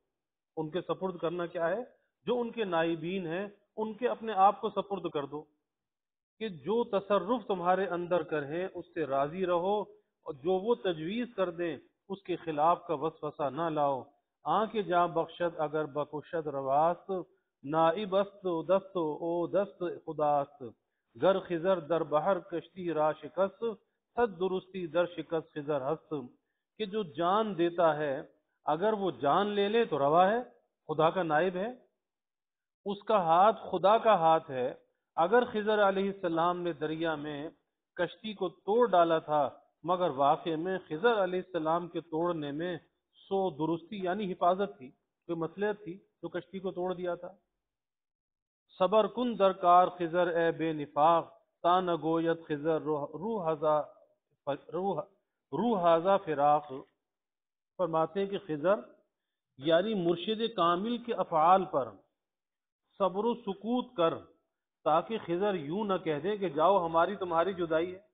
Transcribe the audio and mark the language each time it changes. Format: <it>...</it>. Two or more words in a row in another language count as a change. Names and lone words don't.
<ur>ان کے سپرد کرنا کیا ہے؟ جو ان کے نائبین ہیں ان کے اپنے آپ کو سپرد کر دو، کہ جو تصرف تمہارے اندر کریں اس سے راضی رہو، اور جو وہ تجویز کر دیں اس کے خلاف کا وسوسہ نہ لاؤ۔</ur> <fa>آنکھ جاں بخشد اگر بکشد رواست، نائب است و دست او دست خداست، گر خضر در بحر کشتی را شکست، صد درستی در شکست خضر ہست۔</fa> <ur>کہ جو جان دیتا ہے اگر وہ جان لے لے تو روا ہے، خدا کا نائب ہے، اس کا ہاتھ خدا کا ہاتھ ہے۔ اگر خضر</ur> <ar>علیہ السلام</ar> <ur>نے دریا میں کشتی کو توڑ ڈالا تھا، مگر واقع میں خضر</ur> <ar>علیہ السلام</ar> <ur>کے توڑنے میں سو درستی یعنی حفاظت تھی، کوئی مصلحت تھی جو کشتی کو توڑ دیا تھا۔</ur> <fa>صبر کن درکار خضر اے بے نفاق، تا نگوید خضر روح</fa> <ar>ہذا فراق۔</ar> <ur>فرماتے ہیں کہ خضر یعنی مرشد کامل کے افعال پر صبر و سکوت کر، تاکہ خضر یوں نہ کہہ دے کہ جاؤ ہماری تمہاری جدائی ہے۔</ur>